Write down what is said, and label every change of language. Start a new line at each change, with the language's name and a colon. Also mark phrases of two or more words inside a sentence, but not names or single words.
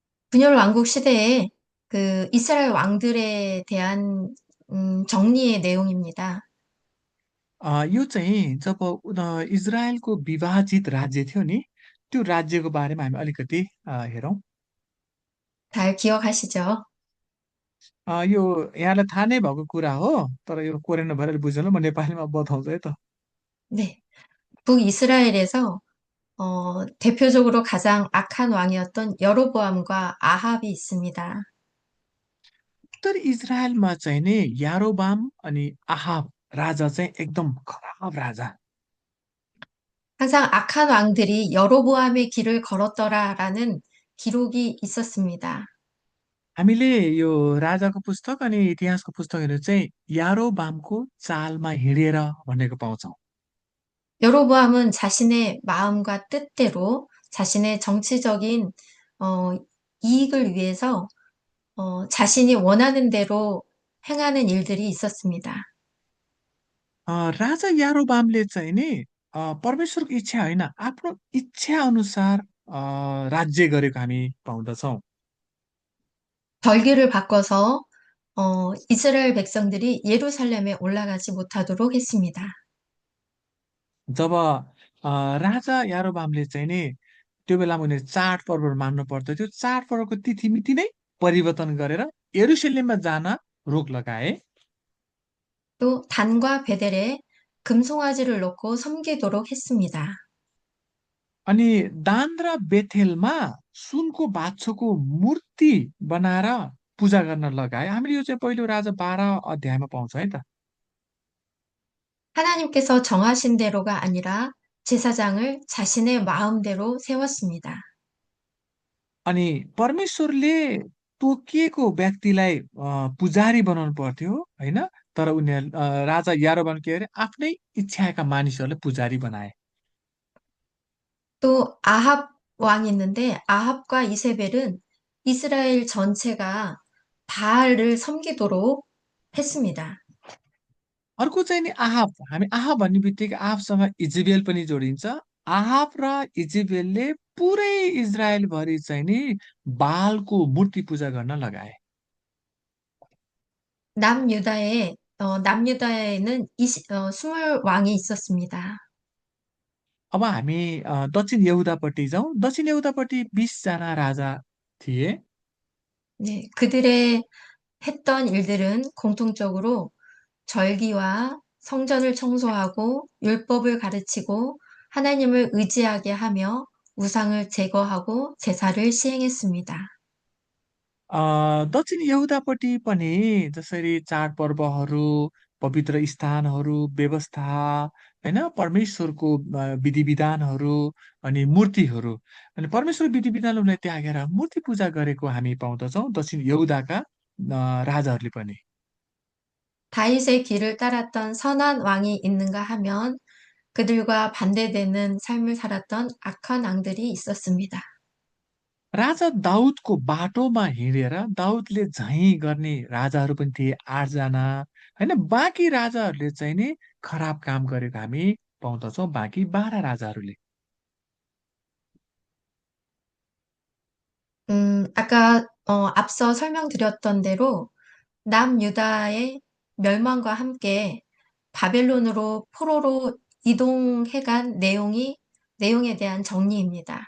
Korean: 분열 왕국 시대에 그 이스라엘 왕들에 대한 정리의 내용입니다.
Nepali: यो चाहिँ जब इजरायलको विभाजित राज्य थियो नि, त्यो राज्यको बारेमा हामी अलिकति हेरौँ।
Korean: 잘 기억하시죠?
Nepali: यो यहाँलाई थाहा नै भएको कुरा हो, तर यो कोरियन भएर बुझ्नु, म नेपालीमा बताउँछु है त।
Korean: 네. 북이스라엘에서 대표적으로 가장 악한 왕이었던 여로보암과 아합이 있습니다.
Nepali: उत्तर इजरायलमा चाहिँ नि यारोबाम अनि आहाब राजा चाहिँ एकदम खराब राजा।
Korean: 항상 악한 왕들이 여로보암의 길을 걸었더라라는 기록이 있었습니다.
Nepali: हामीले यो राजाको पुस्तक अनि इतिहासको पुस्तकहरू चाहिँ यारोबामको चालमा हिँडेर भनेको पाउँछौँ।
Korean: 여로보암은 자신의 마음과 뜻대로 자신의 정치적인 어, 이익을 위해서 자신이 원하는 대로 행하는 일들이 있었습니다.
Nepali: राजा यारोबामले चाहिँ नि परमेश्वरको इच्छा होइन, आफ्नो इच्छा अनुसार राज्य गरेको हामी पाउँदछौँ।
Korean: 절기를 바꿔서 이스라엘 백성들이 예루살렘에 올라가지 못하도록 했습니다.
Nepali: जब राजा यारोबामले चाहिँ नि त्यो बेलामा उनीहरू चाडपर्वहरू मान्नु पर्दथ्यो, चाडपर्वको तिथिमिति नै परिवर्तन गरेर यरुशलेममा जान रोक लगाए।
Korean: 또 단과 베델에 금송아지를 넣고 섬기도록 했습니다.
Nepali: अनि दान र बेथेलमा सुनको बाछोको मूर्ति बनाएर पूजा गर्न लगाए। हामीले यो चाहिँ पहिलो राजा 12 अध्यायमा पाउँछौँ है त।
Korean: 하나님께서 정하신 대로가 아니라 제사장을 자신의 마음대로 세웠습니다.
Nepali: अनि परमेश्वरले तोकिएको व्यक्तिलाई पुजारी बनाउनु पर्थ्यो होइन, तर उनीहरू राजा यारोबाम के अरे आफ्नै इच्छाका मानिसहरूलाई पुजारी बनाए।
Korean: 또 아합 왕이 있는데 아합과 이세벨은 이스라엘 전체가 바알을 섬기도록 했습니다.
Nepali: अर्को चाहिँ नि आहाब, हामी आहाब भन्ने बित्तिकै आहाबसँग इजेबेल पनि जोडिन्छ। आहाब र इजेबेलले पुरै इजरायलभरि चाहिँ नि बालको मूर्ति पूजा गर्न लगाए।
Korean: 남유다에는 스물 왕이 있었습니다.
Nepali: अब हामी दक्षिण यहुदापट्टि जाउँ। दक्षिण यहुदापट्टि 20जना राजा थिए।
Korean: 네, 그들의 했던 일들은 공통적으로 절기와 성전을 청소하고 율법을 가르치고 하나님을 의지하게 하며 우상을 제거하고 제사를 시행했습니다.
Nepali: दक्षिण यहुदापट्टि पनि जसरी चाडपर्वहरू, पवित्र स्थानहरू, व्यवस्था, होइन, परमेश्वरको विधि विधानहरू अनि मूर्तिहरू, अनि परमेश्वर विधि विधानलाई उनीहरूले त्यागेर मूर्ति पूजा गरेको हामी पाउँदछौँ दक्षिण यहुदाका राजाहरूले पनि।
Korean: 다윗의 길을 따랐던 선한 왕이 있는가 하면 그들과 반대되는 삶을 살았던 악한 왕들이 있었습니다.
Nepali: राजा दाउदको बाटोमा हिँडेर दाउदले झैँ गर्ने राजाहरू पनि थिए 8जना, होइन। बाँकी राजाहरूले चाहिँ नि खराब काम गरेको हामी पाउँदछौँ, बाँकी 12 राजाहरूले।
Korean: 아까 앞서 설명드렸던 대로 남유다의 멸망과 함께 바벨론으로 포로로 이동해간 내용에 대한 정리입니다.